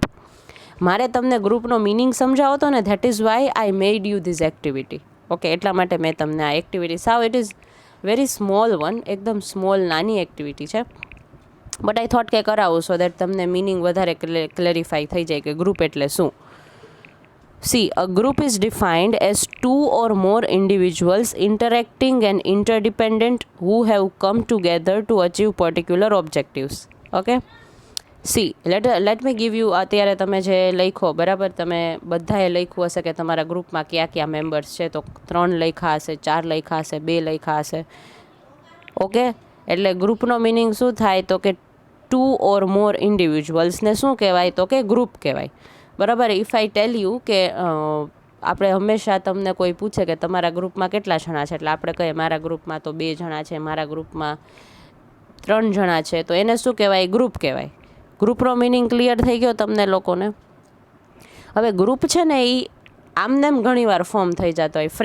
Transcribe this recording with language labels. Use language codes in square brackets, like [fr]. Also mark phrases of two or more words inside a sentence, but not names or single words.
[gu] મારે તમને ગ્રુપનો મિનિંગ સમજાવો હતો ને, [en] that is why I made you this activity. [gu] ઓકે, એટલા માટે મેં તમને આ એક્ટિવિટી, સાવ [en] it is very small one, [gu] એકદમ સ્મોલ નાની એક્ટિવિટી છે, [en] but I thought [gu] કે કરાવું [en] so that [gu] તમને મિનિંગ વધારે ક્લેરિફાઈ થઈ જાય કે ગ્રુપ એટલે શું. [en] See, a group is defined as 2 or more individuals interacting and interdependent who have come together to achieve particular objectives. Okay? See, let me give you, [gu] અત્યારે તમે જે લખો, બરાબર, તમે બધાએ લખ્યું હશે કે તમારા ગ્રુપમાં કયા કયા મેમ્બર્સ છે, તો 3 લખ્યા હશે, 4 લખ્યા હશે, 2 લખ્યા હશે. ઓકે, એટલે ગ્રુપનો મિનિંગ શું થાય તો કે [en] 2 or more [gu] ઇન્ડિવિજ્યુઅલ્સને શું કહેવાય તો કે ગ્રુપ કહેવાય. બરાબર. [en] if I tell you [gu] કે આપણે હંમેશા તમને કોઈ પૂછે કે તમારા ગ્રુપમાં કેટલા જણા છે, એટલે આપણે કહીએ મારા ગ્રુપમાં તો 2 જણા છે, મારા ગ્રુપમાં 3 જણા છે, તો એને શું કહેવાય? ગ્રુપ કહેવાય. ગ્રુપનો મિનિંગ ક્લિયર થઈ ગયો તમને લોકોને? હવે ગ્રુપ છે ને એ આમનેમ ઘણીવાર ફોર્મ થઈ જતો હોય.